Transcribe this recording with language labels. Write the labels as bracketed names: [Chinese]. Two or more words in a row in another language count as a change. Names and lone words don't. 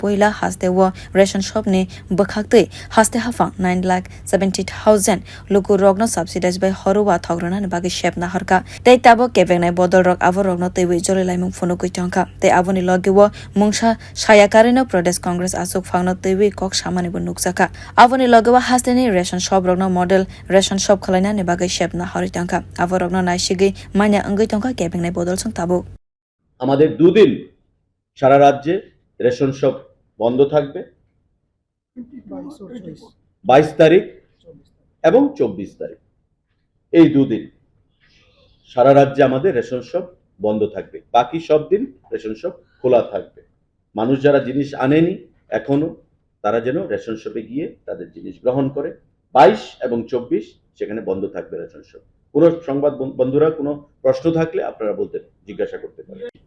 [Kok Borok] poila haste o [English] ration shop [Kok Borok] ni bkhaktei haste hafang 9,70,000 luku rogno [English] subsidized by [Kok Borok] horowa thogrona ni bagi shep na harka tei tabok kebengnai bodol rok abo rogno teiwi joli laimung phonogoi tongkha tei aboni logewo mungsa saiya karino Pradesh Congress asuk phangno teiwi kok samani bo nukjaka aboni logewa haste ni [English] ration shop [Kok Borok] rogno [English] model ration shop [Kok Borok] khalaina ni bagi shep na hori tongkha abo rogno naisigi manya angoi tongkha kebengnai bodol sung tabok [Bangla] আমাদের দুদিন সারা রাজ্যে [English] ration shop [Bangla] বন্ধ থাকবে 22 তারিখ এবং 24 তারিখ এই দুদিন সারা রাজ্যে আমাদের [English] ration shop [Bangla] বন্ধ থাকবে বাকি সব দিন [English] ration shop [Bangla] খোলা থাকবে মানুষ যারা জিনিস আনেনি এখনো তারা যেন [English] ration shope [Bangla] গিয়ে তাদের জিনিস গ্রহণ করে 22 এবং 24 সেখানে বন্ধ থাকবে [English] ration shop [Bangla] কোনো সংবাদ বন্ধুরা কোনো প্রশ্ন থাকলে আপনারা বলতে জিজ্ঞাসা করতে পারেন